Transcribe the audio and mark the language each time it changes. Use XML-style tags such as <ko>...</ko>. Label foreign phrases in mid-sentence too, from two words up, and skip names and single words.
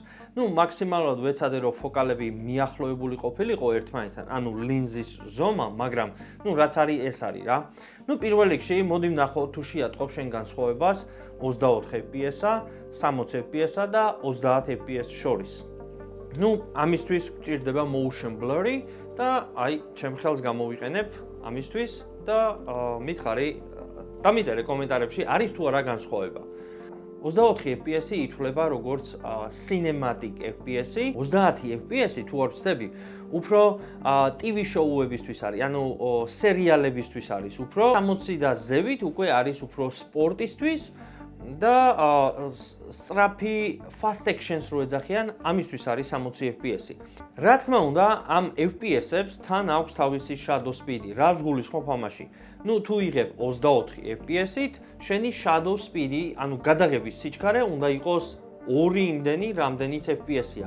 <ka>ნუ მაქსიმალურად ვეცადე რომ ფოკალები მიახლოებული ყოფილიყო ერთმანეთთან, ანუ ლინზის ზომა, მაგრამ ნუ რაც არის ეს არის რა. ნუ პირველ რიგში მოდი ვნახოთ თუ შეატყობ შენ განსხვავებას 24 FPS-ა, 60 FPS-ა და 30 FPS შორის. ნუ ამისთვის გვჭირდება</ka> <en>motion blurry</en> <ka>და აი ჩემ ხელს გამოვიყენებ ამისთვის და მითხარი დამიწერე კომენტარებში არის თუ არა განსხვავება. 24 FPS-ი ითვლება როგორც</ka> <en>cinematic FPS-ი,</en> <ka>30 FPS-ი თუ არ ვცდები, უფრო TV შოუებისთვის არის, ანუ სერიალებისთვის არის უფრო. 60 და ზევით უკვე არის უფრო სპორტისთვის და სწრაფი</ka> <en>fast actions</en> <ka>რო ეძახიან, ამისთვის არის 60 FPS-ი. რა თქმა უნდა, ამ FPS-ებს თან აქვს თავისი</ka> <en>shadow speed-ი.</en> <ka>რას გულისხმობ ამაში? ნუ თუ იღებ 24 FPS-ით, შენი</ka> <en>shadow speed-ი,</en> <ka>ანუ გადაღების სიჩქარე უნდა იყოს 2 იმდენი, რამდენიც FPS-ია.</ka>